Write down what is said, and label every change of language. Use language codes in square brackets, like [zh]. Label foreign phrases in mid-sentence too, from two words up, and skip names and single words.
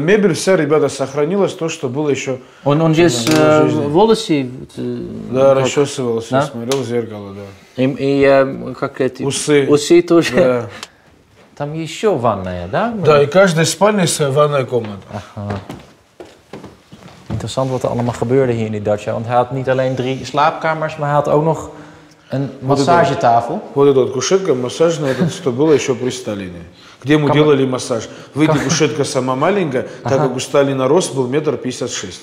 [ru] Мебель вся, ребята, сохранилась, то, что было еще... Он здесь волосы... Да, расчесывался, да? смотрел в зеркало, да. И как эти... Усы. Усы тоже. Да. Там еще ванная, да? Да, и каждой спальне своя ванная комната. [nl] Aha. Interessant wat er allemaal gebeurde hier in die dacha. Want hij had niet alleen 3 slaapkamers, maar hij had ook nog een massagetafel. [ru] Вот эта вот кушетка массажная, это что было еще при Сталине. Где ему делали массаж. Выйди, кушетка сама маленькая, так как у Сталина рост был 1,56 метра.